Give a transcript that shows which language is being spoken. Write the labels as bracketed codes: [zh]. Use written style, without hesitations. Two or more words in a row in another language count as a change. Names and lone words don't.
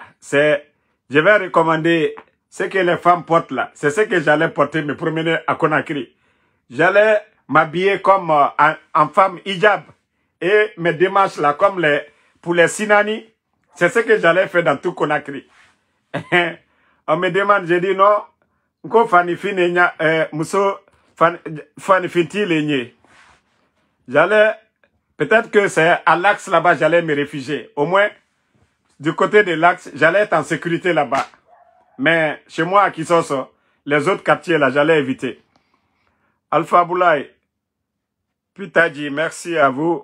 [fr] Je vais recommander ce que les femmes portent là. C'est ce que j'allais porter, me promener à Conakry. J'allais m'habiller comme en femme hijab. Et mes démarches là, comme pour les Sinani. C'est ce que j'allais faire dans tout Conakry. On me demande, j'ai dit non. [man] Nko fanifi nenya, muso fanifinti lenye. [fr] J'allais Peut-être que c'est à l'Axe là-bas, j'allais me réfugier. Au moins, du côté de l'Axe, j'allais être en sécurité là-bas. Mais chez moi, à Kisoso, les autres quartiers là, j'allais éviter. Alpha Boulaye, Pitadji, merci à vous.